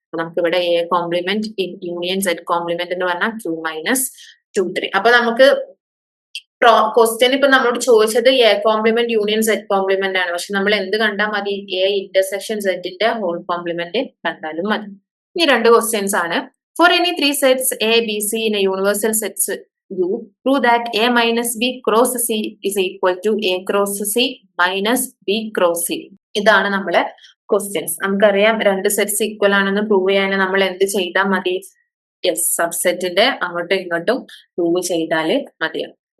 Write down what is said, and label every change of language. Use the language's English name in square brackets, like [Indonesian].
[Malayalam] അപ്പൊ നമുക്ക് ഇവിടെ A complement union Z complement എന്ന് പറഞ്ഞാൽ ക്യൂ മൈനസ് 2 3. അപ്പൊ നമുക്ക് ക്വസ്റ്റ്യൻ ഇപ്പൊ നമ്മളോട് ചോദിച്ചത് A complement union Z complement ആണ്. പക്ഷെ നമ്മൾ എന്ത് കണ്ടാൽ മതി, എ ഇന്റർസെക്ഷൻ സെഡിന്റെ ഹോൾ കോംപ്ലിമെന്റ് കണ്ടാലും മതി. ഈ രണ്ട് ക്വസ്റ്റ്യൻസ് ആണ്. [English] For any 3 sets A B C in a universal sets U, prove that A minus B cross C is equal to A cross C minus B cross C. [Malayalam] ഇതാണ് നമ്മളെ questions. നമുക്കറിയാം രണ്ട് sets equal ആണെന്ന് prove ചെയ്യാൻ നമ്മൾ എന്ത് ചെയ്താൽ മതി, യെസ് സബ്സെറ്റിന്റെ അങ്ങോട്ടും ഇങ്ങോട്ടും പ്രൂവ് ചെയ്താല് മതിയാവും.